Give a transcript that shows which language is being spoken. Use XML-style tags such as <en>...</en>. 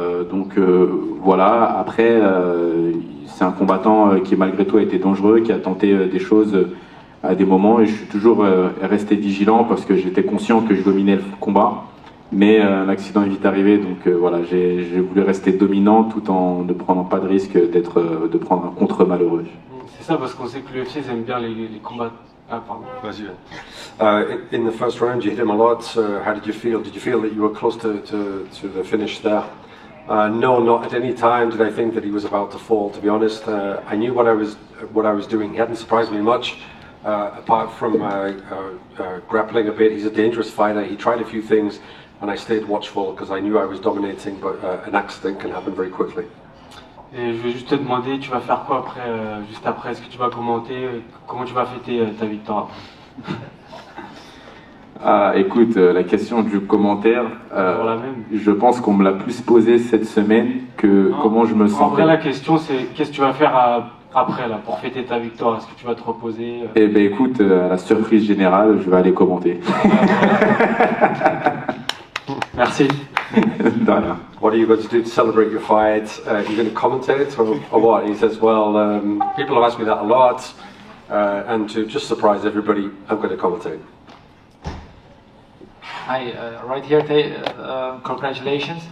<fr>Donc voilà. Après, c'est un combattant qui malgré tout a été dangereux, qui a tenté des choses à des moments, et je suis toujours resté vigilant parce que j'étais conscient que je dominais le combat. Mais un accident est vite arrivé, donc voilà, j'ai voulu rester dominant tout en ne prenant pas de risque de prendre un contre malheureux. C'est ça, parce qu'on sait que l'UFC ils aiment bien les combats. Ah, pardon. Vas-y.</fr> <en>In the first round, you hit him a lot. How did you feel? Did you feel that you were close to the finish there? No, not at any time did I think that he was about to fall. To be honest, I knew what I was doing. He hadn't surprised me much, apart from grappling a bit. He's a dangerous fighter. He tried a few things, and I stayed watchful because I knew I was dominating. But an accident can happen very quickly.</en> <fr>Et je vais juste te demander, tu vas faire quoi après, juste après? Est-ce que tu vas commenter? Comment tu vas fêter ta victoire? Écoute, la question du commentaire, La même. je pense qu'on me l'a plus posée cette semaine que Non, comment je me sens. En vrai, la question c'est qu'est-ce que tu vas faire après là, pour fêter ta victoire? Est-ce que tu vas te reposer? Eh ben écoute, à la surprise générale, je vais aller commenter. Merci. De rien.</fr> <en>What are you going to do to celebrate your fight? Are you going to commentate or what? He says, well, people have asked me that a lot, and to just surprise everybody, I'm going to commentate. Hi, right here, congratulations.</en>